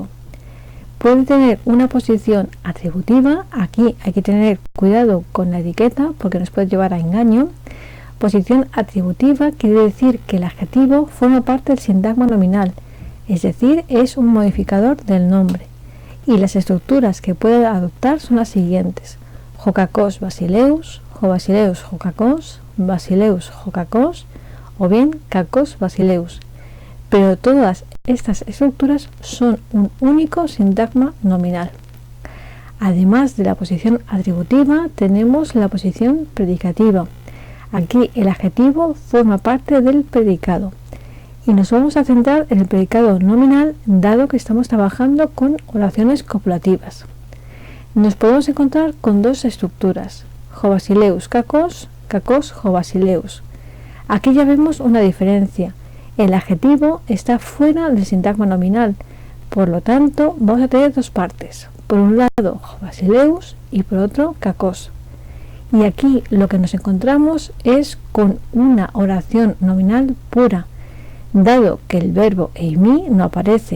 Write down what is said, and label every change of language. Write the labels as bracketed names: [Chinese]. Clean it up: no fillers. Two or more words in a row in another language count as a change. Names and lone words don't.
[Spanish] Puede tener una posición atributiva, aquí hay que tener cuidado con la etiqueta porque nos puede llevar a engaño. Posición atributiva quiere decir que el adjetivo forma parte del sintagma nominal, es decir, es un modificador del nombre. Y las estructuras que puede adoptar son las siguientes: [Greek] ὁ κακὸς βασιλεύς, ὁ βασιλεὺς ὁ κακός, βασιλεὺς ὁ κακός, [Spanish] o bien [Greek] κακὸς βασιλεύς. [Spanish] Pero todas estas estructuras son un único sintagma nominal. Además de la posición atributiva, tenemos la posición predicativa. Aquí el adjetivo forma parte del predicado y nos vamos a centrar en el predicado nominal, dado que estamos trabajando con oraciones copulativas. Nos podemos encontrar con dos estructuras: [Greek] ὁ βασιλεὺς κακός, κακὸς ὁ βασιλεύς. [Spanish] Aquí ya vemos una diferencia. El adjetivo está fuera del sintagma nominal, por lo tanto vamos a tener dos partes: por un lado [Greek] ὁ βασιλεύς [Spanish] y por otro kakos. Y aquí lo que nos encontramos es con una oración nominal pura, dado que el verbo eimi no aparece.